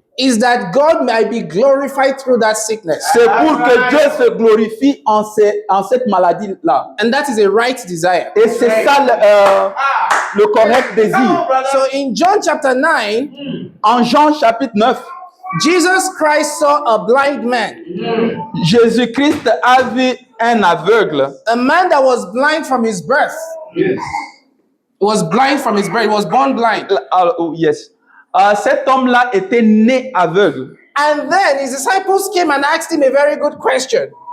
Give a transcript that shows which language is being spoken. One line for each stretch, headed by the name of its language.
English: is that God might be glorified through that sickness.
French: c'est pour que Dieu se glorifie en cette maladie-là.
English: And that is a right desire.
French: Et c'est ça le correct désir.
English: So in John chapter 9,
French: En Jean chapitre 9,
English: Jesus Christ saw a blind man,
French: Jésus-Christ a vu un aveugle,
English: a man that was blind from his birth. Was blind from his birth. He was born blind. yes.
French: Cet homme-là était né aveugle.
English: And then his disciples came and asked him a very good question.